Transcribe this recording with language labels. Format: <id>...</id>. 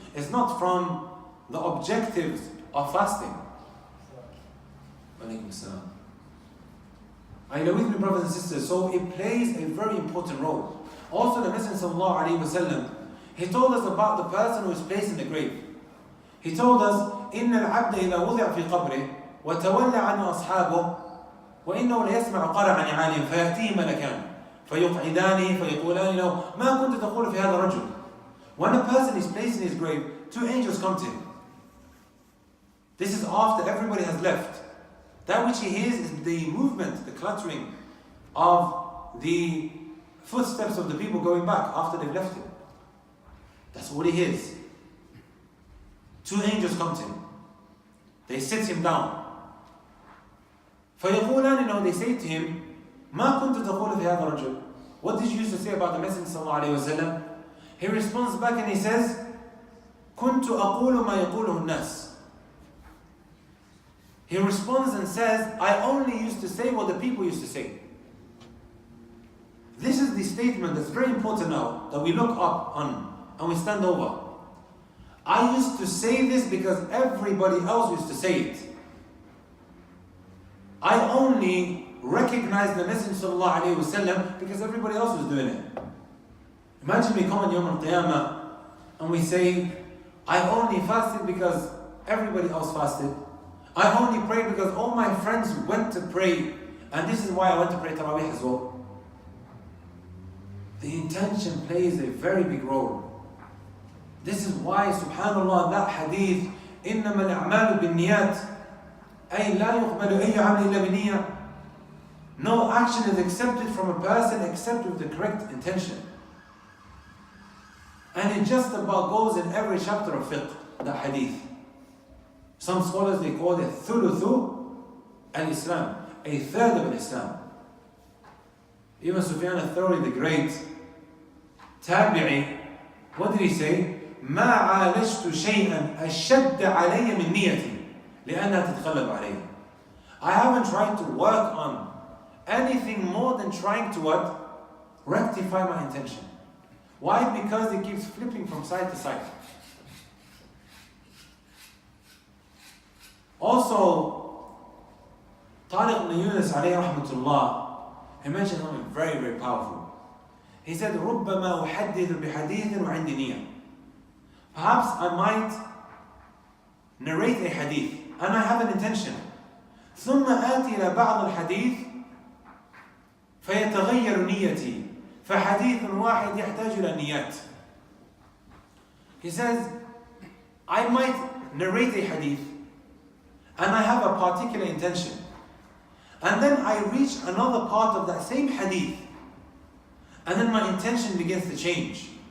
<en>It's not from the objectives of fasting. Alaykum salam. Are you with me, brothers and sisters? So it plays a very important role. Also, the Messenger sallallahu alaihi wasallam, he told us about the person who is placed in the grave. He told us,</en> <ar>إن العبد إذا وضع في قبره وتولى عنه أصحابه وإنه ليسمع قرع نعالهم فيأتيه ملكان فيقعدانه فيقولان له ما كنت تقول في هذا الرجل.</ar> <en>When a person is placed in his grave, two angels come to him. This is after everybody has left. That which he hears is the movement, the cluttering of the footsteps of the people going back after they've left him. That's all he hears. Two angels come to him. They sit him down.</en> <ar>فيقولان,</ar> <en>they say to him,</en> <ar>ما كنت تقول في هذا الرجل.</ar> <en>What did you used to say about the Messenger sallallahu alaihi wasallam? He responds back and he says,</en> <ar>كنت أقول ما يقوله الناس.</ar> <en>He responds and says, I only used to say what the people used to say. This is the statement that's very important now, that we look up on and we stand over. I used to say this because everybody else used to say it. I only recognize the Messenger sallallahu alaihi wasallam because everybody else was doing it. Imagine we come on Yawm al-Qiyamah and we say, I only fasted because everybody else fasted. I only prayed because all my friends went to pray, and this is why I went to pray Taraweeh as well. The intention plays a very big role. This is why, subhanallah, that hadith,</en> <ar>إِنَّمَا الْأَعْمَالُ بِالنِّيَّاتِ أي لا يقبل أي عمل إلا بنية.</ar> <en>No action is accepted from a person except with the correct intention. And it just about goes in every chapter of fiqh, that hadith. Some scholars, they call it thuluthu al-Islam, a third of Islam. Even Sufyan al-Thawri, the great tabi'i, what did he say?</en> <ar>ما عالجت شيئا أشد علي من نيتي لأنها تتغلب علي.</ar> <en>I haven't tried to work on anything more than trying to what? Rectify my intention. Why? Because it keeps flipping from side to side. Also, Tariq ibn Yunus alayhi rahmatullah, he mentioned something very, very powerful. He said,</en> <ar>رُبَّمَا أُحَدِّثُ بِحَدِيثٍ وَعِنْدِ نِيَّةٍ.</ar> <en>Perhaps I might narrate a hadith and I have an intention.</en> <ar>ثُمَّ آتِي إلى بعض الحديث فيتغير نيتي فحديث واحد يحتاج إلى نيات.</ar> <en>He says, I might narrate a hadith and I have a particular intention. And then I reach another part of that same hadith. And then my intention begins to change.</en>